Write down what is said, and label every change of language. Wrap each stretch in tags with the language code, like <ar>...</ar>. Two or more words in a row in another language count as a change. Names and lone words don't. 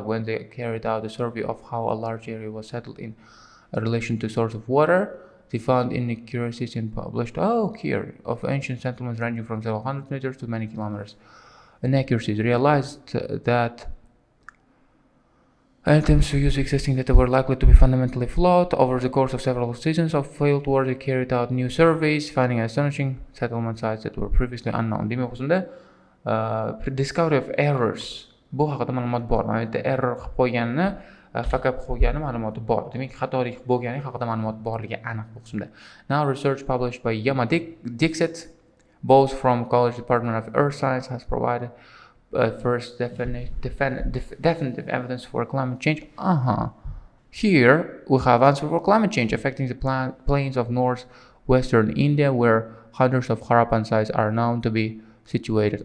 <en>When they carried out a survey of how a large area was settled in relation to source of water, they found inaccuracies in published here of ancient settlements ranging from several hundred meters to many kilometers. Inaccuracies realized that attempts to use existing data were likely to be fundamentally flawed. Over the course of several seasons of field work, they carried out new surveys, finding astonishing settlement sites that were previously unknown.</en> <uz>Demak, o'shanda</uz> <en>discovery of errors.</en> <uz>Bu haqida ma'lumot bor. Mana bu yerda error qilib qo'yganini,</uz> <en>fuck up</en> <uz>qo'ygani ma'lumoti bor. Demak, xatolik bo'lgani haqida ma'lumot borligi aniq bu qismda.</uz> <en>Now research published by Yama Dixit, both from College Department of Earth Science, has provided first definitive evidence for climate change. Here we have answer for climate change affecting the plains of northwestern India, where hundreds of Harappan sites are known to be situated.</en>